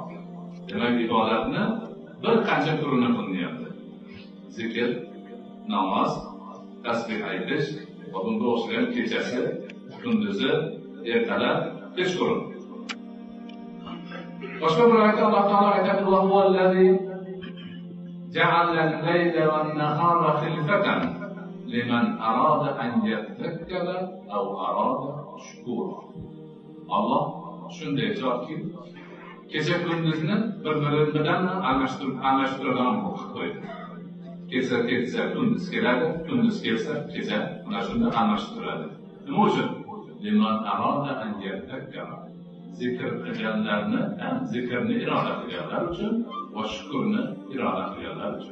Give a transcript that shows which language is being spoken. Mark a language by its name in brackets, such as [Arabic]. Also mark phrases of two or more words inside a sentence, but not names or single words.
[Uzbek] Demak, ibodatni bir qancha turini qilinyapti. Zikr, namoz, tasbih aytish, va bunga o'xshagan kechasi, kunduzi, ertalab, kechqurun. Boshqa bir oyatda Alloh taolo aytadi: [Arabic] "وهو الذي جعل الليل والنهار خلفة لمن أراد أن يذكر أو أراد شكورا." [Uzbek] Alloh shunday zotki, kecha kunduzni bir-biri bilan almashtiradigan qilib qo'ydi. Kecha kelsa kunduz keladi, kunduz kelsa kecha, mana shunda almashtiradi. Nima uchun? [Arabic] لمن أراد أن يذكر. [Uzbek] Zikr qilganlarni, zikrni iroda qilganlar uchun va shukrni iroda qilganlar uchun.